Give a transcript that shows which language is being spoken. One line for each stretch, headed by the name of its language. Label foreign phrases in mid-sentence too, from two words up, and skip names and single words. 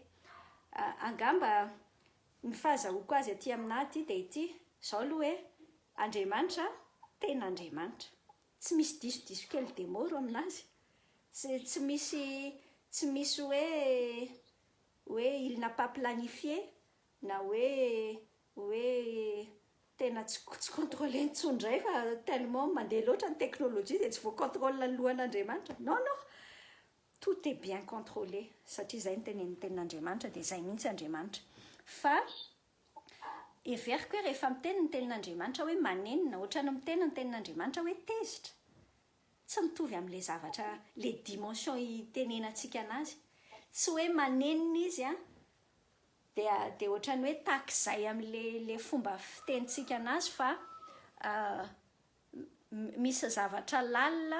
Malagasy: Angamba ny fahazahoako azy aty aminahy dia ity zao aloha hoe Andriamanitra tena Andriamanitra. Tsy misy diso kely dia moro aminazy. Tsy misy hoe
French: il n'a pas planifié
Malagasy: na hoe tena tsy contrôler intsondray fa tellement mandeha loatra ny teknôlôjia dia tsy voacontrôle ny lohan'Andriamanitra.
French: Non, tout est bien contrôlé
Malagasy: satria izay ny tenin'Andriamanitra dia izay mihitsy Andriamanitra. Fa everiko hoe rehefa miteny ny tenin'Andriamanitra hoe manenina ohatrany miteny ny tenin'Andriamanitra hoe tezitra. Tsy mitovy amin'ilay zavatra, le dimension itenenantsika anazy. Tsy hoe manenina izy dia ohatrany hoe takizay amin'le fomba fitenitsika anazy fa misy zavatra lalina